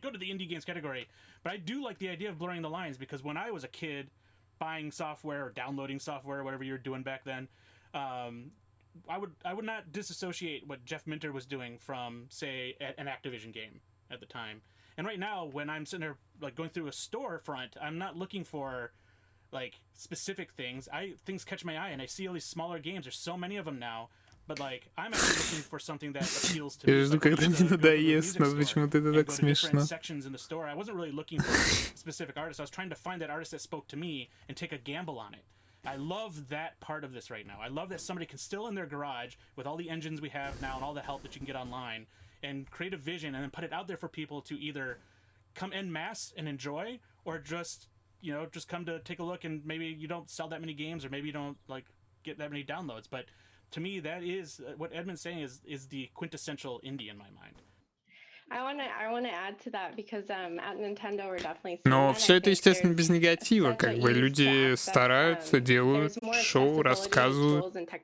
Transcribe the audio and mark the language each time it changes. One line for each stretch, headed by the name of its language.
English: Go to the indie games category. But I do like the idea of blurring the lines, because when I was a kid buying software or downloading software or whatever you were doing back then, I would not disassociate what Jeff Minter was doing from, say, an Activision game at the time. And right now, when I'm sitting there like going through a storefront, I'm not looking for like specific things. Things catch my eye, and I see all these smaller games. There's so many of them now. But like, I'm actually looking for something that appeals to me.
Russian: Я жду, когда мне надоест, но почему-то это так смешно.
English: Sections in the store. I wasn't really looking for specific artists. I was trying to find that artist that spoke to me and take a gamble on it. I love that part of this right now. I love that somebody can still in their garage with all the engines we have now and all the help that you can get online and create a vision and then put it out there for people to either come en masse and enjoy, or just, you know, just come to take a look, and maybe you don't sell that many games, or maybe you don't like get that many downloads. But to me, that is what Edmund's saying is the quintessential indie in my mind. I want to add to that, because at Nintendo we're definitely.
Russian: Но все это, естественно, без негатива. Как бы люди стараются, делают шоу, рассказывают.